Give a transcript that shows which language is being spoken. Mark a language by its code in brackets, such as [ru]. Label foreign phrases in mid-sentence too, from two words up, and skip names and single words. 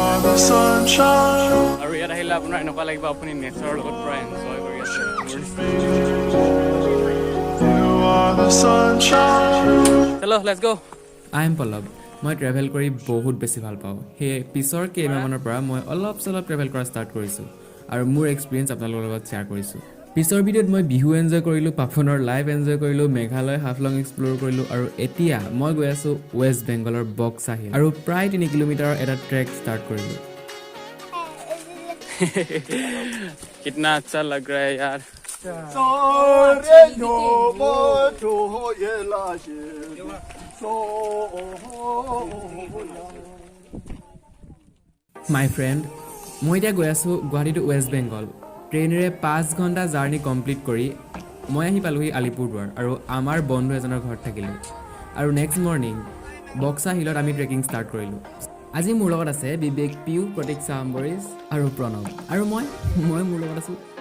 [en] the sunshine. [as] আৰু ইয়াত আহিলে আপোনাৰ এনেকুৱা লাগিব আপুনি নেচাৰৰ লগত পুৰা এনজয় কৰি আছে [en] You are the sunshine. চলো let's go আই এম পল্লৱ [as] মই ট্ৰেভেল কৰি বহুত বেছি ভাল পাওঁ সেয়ে পিছৰ কেইমাহমানৰ পৰা মই অলপ চলপ ট্ৰেভেল কৰা ষ্টাৰ্ট কৰিছোঁ আৰু মোৰ এক্সপিৰিয়েঞ্চ আপোনালোকৰ লগত শ্বেয়াৰ কৰিছোঁ পিছৰ ভিডিঅ'ত মই বিহু এনজয় কৰিলোঁ পাপনৰ লাইভ এনজয় কৰিলোঁ মেঘালয় হাফলং এক্সপ্ল'ৰ কৰিলোঁ আৰু এতিয়া মই গৈ আছোঁ ৱেষ্ট বেংগলৰ বক্সা হিল আৰু প্ৰায় 3 কিলোমিটাৰৰ এটা ট্ৰেক ষ্টাৰ্ট কৰিলোঁ [hi] कितना अच्छा लग रहा है यार [en] my friend [as] মই এতিয়া গৈ আছোঁ গুৱাহাটী টু ৱেষ্ট বেংগল ট্ৰেইনেৰে 5 ঘণ্টা জাৰ্ণি কমপ্লিট কৰি মই আহি পালোহি আলিপুৰদুৱাৰ আৰু আমাৰ বন্ধু এজনৰ ঘৰত থাকিলোঁ আৰু [en] next morning [as] বক্সা হিলত আমি ট্ৰেকিং ষ্টাৰ্ট কৰিলোঁ আজি মোৰ লগত আছে বিবেক পিউ প্ৰতীক্ষা আম্বৰীশ আৰু প্ৰণৱ আৰু মই মোৰ লগত আছোঁ